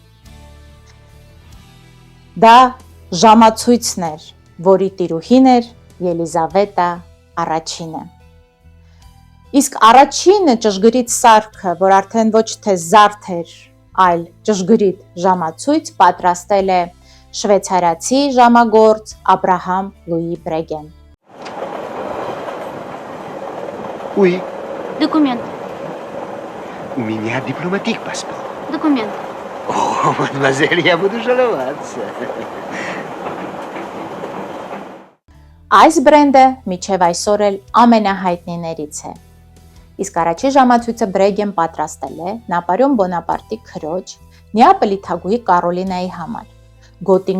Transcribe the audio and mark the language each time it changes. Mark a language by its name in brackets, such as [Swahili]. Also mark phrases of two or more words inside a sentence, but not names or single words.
[Armenian] Դա ժամացույցն էր, որի տիրուհին էր Ելիզավետա I-ը։ Իսկ առաջինը ճշգրիտ սարքը, որ արդեն ոչ թե զարդ էր, այլ ճշգրիտ ժամացույց, պատրաստել է շվեյցարացի ժամագործ Աբրահամ Լուի Բրեգեն։ [Russian] Oui, Документ. у меня дипломатик паспорт. Документ. О, мадемуазель, я буду жаловаться. [Armenian] Այս բրենդը մինչև այսօր էլ ամենահայտնիներից է։ Իսկ առաջի ժամացույցը Բրեգեն պատրաստել է Նապոլեոն Բոնապարտի քրոջ Նեապոլի թագուհի Կարոլինայի համար։ Գոտին